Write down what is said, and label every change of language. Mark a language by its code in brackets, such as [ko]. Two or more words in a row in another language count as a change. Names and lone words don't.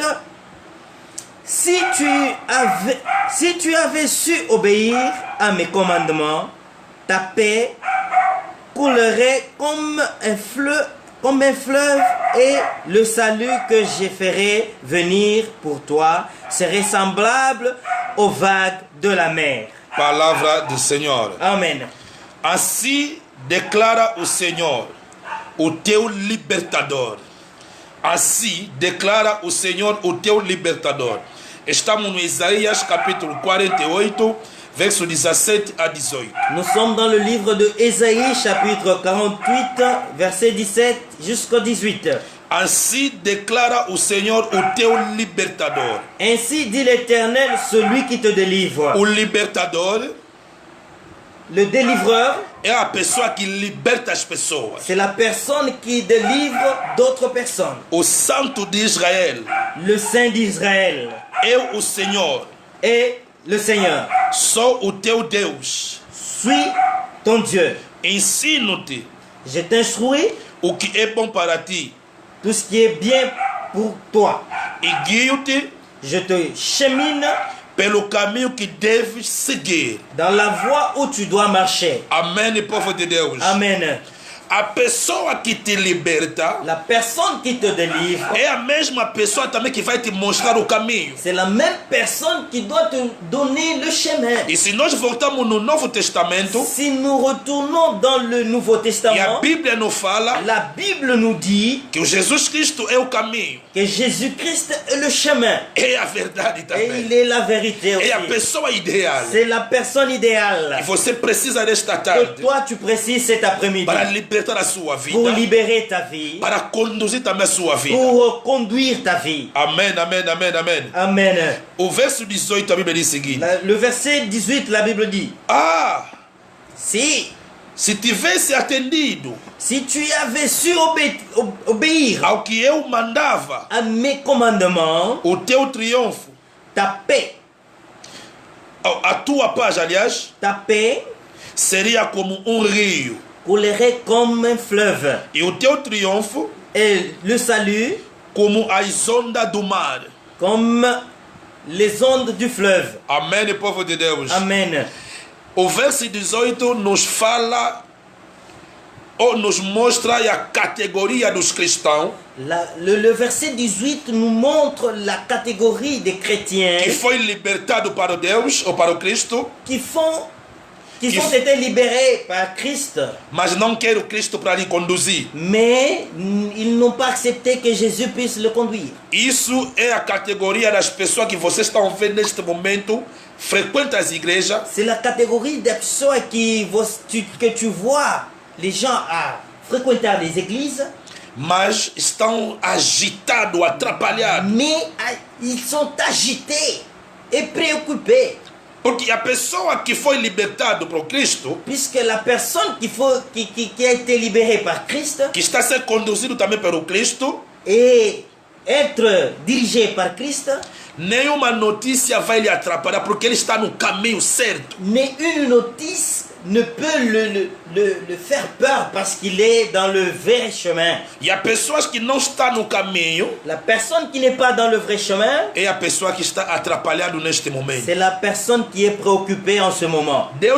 [fr] Si tu avais su obéir à mes commandements, ta paix coulerait comme un fleuve, et le salut que je ferai venir pour toi serait semblable aux vagues de la mer. [pt] Palavra do Senhor. [fr] Amen. [pt] Assim declara o Senhor, o teu libertador. Assim declara o Senhor, o teu libertador. Estamos no Isaías capítulo 48, verso 17 a 18. [fr] Nous sommes dans le livre de Ésaïe, chapitre 48, verset 17 jusqu'au 18. [pt] Assim declara o Senhor, o teu libertador. [fr] Ainsi dit l'Éternel, celui qui te délivre. [pt] O libertador [fr] Le délivreur, [pt] é a pessoa que liberta as pessoas. [fr] c'est la personne qui délivre d'autres personnes. [pt] O Santo de Israel [fr] Le Saint d'Israël [pt] é o Senhor. [fr] est le Seigneur. [pt] Sou o teu Deus. [fr] Suis ton Dieu. [pt] Ensino-te [fr] Je t'instruis [pt] o que é bom para ti [fr] tout ce qui est bien pour toi. [pt] e guio-te [fr] Je te chemine [pt] pelo caminho que deves seguir. [fr] dans la voie où tu dois marcher. [pt] Amém, povo de Deus. [fr] Amen. [pt] A pessoa que te liberta [fr] La personne qui te délivre, [pt] é a mesma pessoa também que vai te mostrar o caminho. [fr] c'est la même personne qui doit te donner le chemin. [pt] E se nós voltamos no Novo Testamento, [fr] Si nous retournons dans le Nouveau [pt] e a [fr] Testament, [pt] Bíblia nos fala [fr] la Bible nous dit [pt] que o Jesus Cristo é o caminho, [fr] que Jésus-Christ est le chemin. [pt] é a verdade [fr] Et il [pt] também, [fr] est la vérité [pt] é a [fr] aussi. [pt] pessoa ideal. [fr] C'est la personne [pt] E [fr] idéale [pt] você precisa desta [fr] que [pt] tarde [fr] toi tu précises cet après-midi [pt] para libertar a sua [fr] pour [pt] vida, [fr] libérer ta vie, [pt] para conduzir também a sua vida. [fr] pour conduire ta vie. [pt] Amém, amém, amém, amém. [fr] Amen. [pt] O verso 18 a Bíblia diz o seguinte: [fr] Le verset 18, la Bible dit, Ah, si [pt] tivesse atendido [fr] tu avais su obéir [pt] ao que eu mandava, [fr] à mes commandements, [pt] o teu triunfo, [fr] ta paix [pt] a tua paz, aliás, seria como rio. [fr] coulerait comme un fleuve, [pt] E o teu triunfo [fr] et le salut [pt] como as ondas do mar. [fr] comme les ondes du fleuve. [pt] Amém, povo de Deus. [fr] Amen. [pt] O verso 18 nos fala ou nos mostra a categoria dos cristãos [fr] Le verset 18 nous montre la catégorie des chrétiens [pt] que foi libertado para o Deus ou para o Cristo, [fr] qui ont été libérés par Christ, [pt] mas não quer o Cristo para lhe conduzir. [fr] mais ils n'ont pas accepté que Jésus puisse le conduire. [pt] Isso é a categoria das pessoas que vocês estão vendo neste momento, frequentam as igrejas, [fr] C'est la catégorie des personnes que tu vois les gens à fréquenter les églises, [pt] mas estão agitados, atrapalhados. [fr] mais ils sont agités et préoccupés. [pt] Porque a pessoa que foi libertada para o Cristo, [fr] Puisque la personne qui a été libérée par Christ [pt] que está sendo conduzido também pelo Cristo, [fr] et être dirigée par Christ, [pt] nenhuma notícia vai lhe atrapalhar, porque ele está no caminho certo. [fr] mais une notice ne peut le faire peur parce qu'il est dans le vrai chemin. [pt] E a pessoas que não estão no caminho, [fr] La personne qui n'est pas dans le vrai chemin, [pt] é a pessoa que está atrapalhado neste momento. [fr] c'est la personne qui est préoccupée en ce moment.